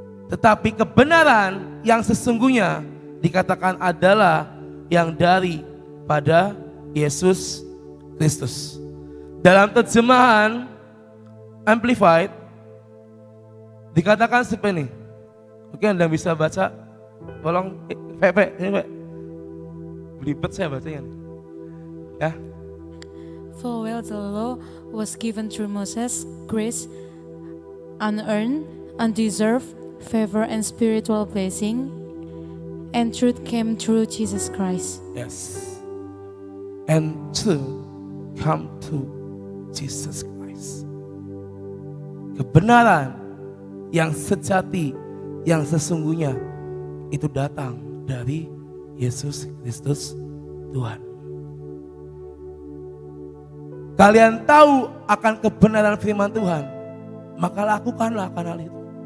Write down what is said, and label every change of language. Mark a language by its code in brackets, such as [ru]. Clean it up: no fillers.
[id] Tetapi kebenaran yang sesungguhnya dikatakan adalah yang daripada Yesus Kristus. Dalam terjemahan Amplified dikatakan seperti ini. Mungkin Anda bisa baca, tolong Pepe, ini Pak. Belibet saya bacanya. Ya. [en] For while the law was given through Moses, grace, unearned, undeserved, favor and spiritual blessing, and truth came through Jesus Christ. Yes. And truth come to Jesus Christ. [id] Kebenaran yang sejati, yang sesungguhnya itu datang dari Yesus Kristus Tuhan. Kalian tahu akan kebenaran firman Tuhan, maka lakukanlah akan hal itu.